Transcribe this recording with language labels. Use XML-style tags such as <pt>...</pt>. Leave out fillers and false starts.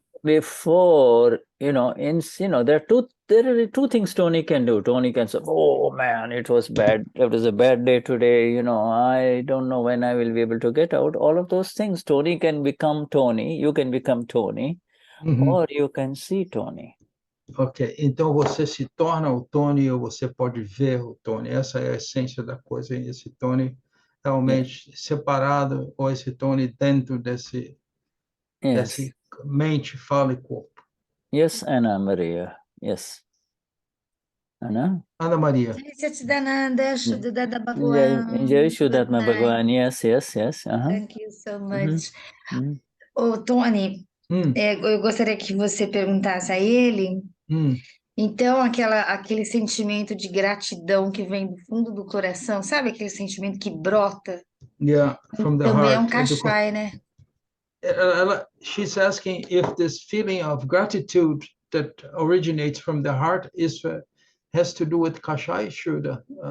<en>before there are two things Tony can do. Tony can say, oh man, it was bad, it was a bad day today, I don't know when I will be able to get out. All of those things, Tony can become Tony, you can become Tony, or you can see Tony.</en> <pt>Ok, então você se torna o Tony, ou você pode ver o Tony. Essa é a essência da coisa. Esse Tony realmente separado, ou esse Tony dentro desse mente, fala e corpo.</pt> <en>Yes, Anna Maria. Yes. Anna Maria. Satchidananda, Shuddha Bhagawan. Vishuddhatma Bhagawan. Yes. Thank you so much.</en> <pt>Tony, eu gostaria que você perguntasse a ele, então, aquele sentimento de gratidão que vem do fundo do coração, sabe aquele sentimento que brota?</pt> <en>From the</en> <pt>Também</pt> <en>heart.</en> <pt>É um kashai, né?</pt> <en>She's asking if this feeling of gratitude that originates from the heart has to do with kashai, Shuddha.</en>